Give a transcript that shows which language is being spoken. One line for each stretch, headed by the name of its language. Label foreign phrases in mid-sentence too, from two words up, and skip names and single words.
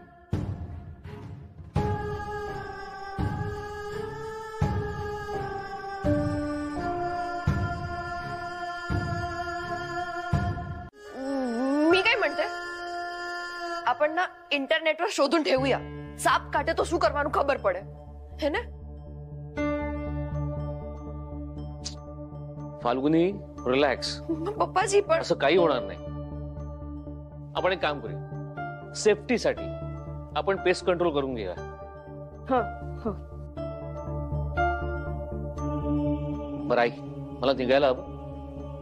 Marathi: मी काय म्हणते आपण ना इंटरनेटवर शोधून ठेवूया.
Hindi: साप काटे तो
Gujarati: શું કરવાનું ખબર પડે હે ને?
Marathi: फाल्गुनी रिलॅक्स. पप्पाजी पण असं काही होणार नाही. आपण एक काम करूया. सेफ्टीसाठी आपण पेस्ट कंट्रोल करून घेऊया. बरं ऐक मला निघायला हवं.